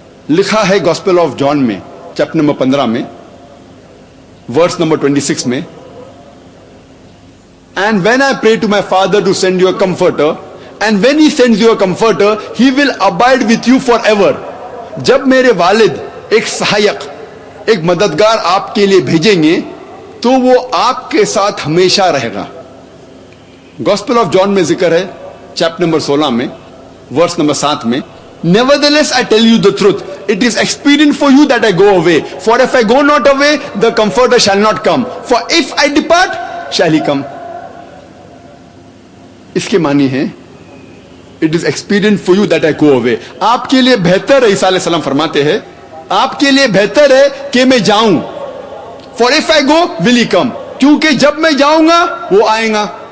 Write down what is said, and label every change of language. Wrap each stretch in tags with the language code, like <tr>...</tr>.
<hi>लिखा है gospel of John में चैप्टर नंबर 15 में वर्स नंबर 26 में,</hi> <en>And when I pray to my father to send you a comforter and when he sends you a comforter he will abide with you for ever.</en> <hi>जब मेरे वालिद एक सहायक, एक मददगार आपके लिए भेजेंगे तो वो आपके साथ हमेशा रहेगा। गॉस्पेल ऑफ जॉन में जिक्र है चैप्टर नंबर 16 में वर्स नंबर 7 में,</hi> <en>nevertheless I tell you the truth, it is expedient for you that I go away, for if I go not away the comforter shall not come, for if I depart shall he come।</en> <hi>इसके मानी है</hi> <en>It is expedient for you that I go away.</en> <hi>आपके लिए बेहतर है, ईसा अलैहि सलाम फरमाते हैं, आपके लिए बेहतर है कि मैं जाऊं।</hi> <en>for if I go will he come,</en> <hi>क्योंकि जब मैं जाऊंगा वो आएगा।</hi>